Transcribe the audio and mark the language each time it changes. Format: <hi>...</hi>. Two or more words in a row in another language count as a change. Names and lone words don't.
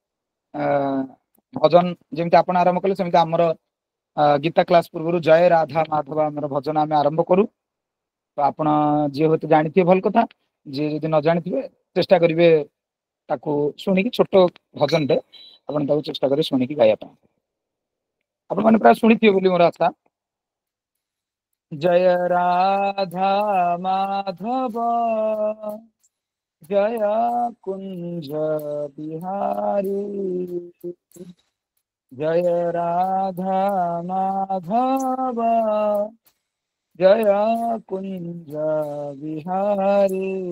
<or>ଭଜନ ଯେମିତି ଆପଣ ଆରମ୍ଭ କଲେ ସେମିତି ଆମର ଗୀତା କ୍ଲାସ ପୂର୍ବରୁ ଜୟ ରାଧା ମାଧବ ଆମର ଭଜନ ଆମେ ଆରମ୍ଭ କରୁ ତ ଆପଣ ଯିଏ ହୁଏତ ଜାଣିଥିବେ ଭଲ କଥା ଯିଏ ଯଦି ନ ଜାଣିଥିବେ ଚେଷ୍ଟା କରିବେ ତାକୁ ଶୁଣିକି ଛୋଟ ଭଜନଟେ ଆପଣ ତାକୁ ଚେଷ୍ଟା କରିବେ ଶୁଣିକି ଗାଇବା ପାଇଁ ଆପଣ ମାନେ ପ୍ରାୟ ଶୁଣିଥିବେ ବୋଲି ମୋର ଆଶା</or> <hi>जय राधा माधव जय कुंज बिहारी जय राधा माधव जय कुंज बिहारी</hi>